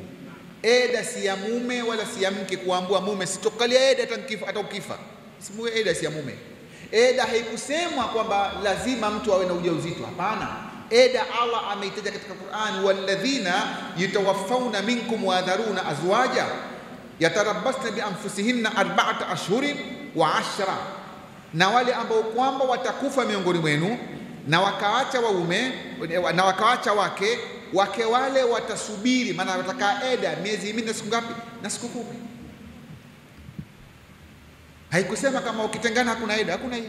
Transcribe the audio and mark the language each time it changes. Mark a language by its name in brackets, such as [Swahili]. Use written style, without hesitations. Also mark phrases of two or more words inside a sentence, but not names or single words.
[Swahili] Eda si ya mume wala si ya mke kuambua mume sitokalia eda hata ukifa. Simuwe eda si ya mume. Eda haikusemwa kwamba lazima mtu awe na ujauzito, hapana. Eda Allah ameitaja katika Qur'an, [Arabic] والذين يتوفون منكم ويذرون أزواجا يتربصن بأنفسهن أربعة أشهر و10, [Swahili] na wale ambao kwamba watakufa miongoni mwenu na wakaacha waume na wakaacha wake wale watasubiri, maana watakaa eda miezi minne siku ngapi? Na siku 10. Haikusema kama ukitengana hakuna eda, hakuna hiyo.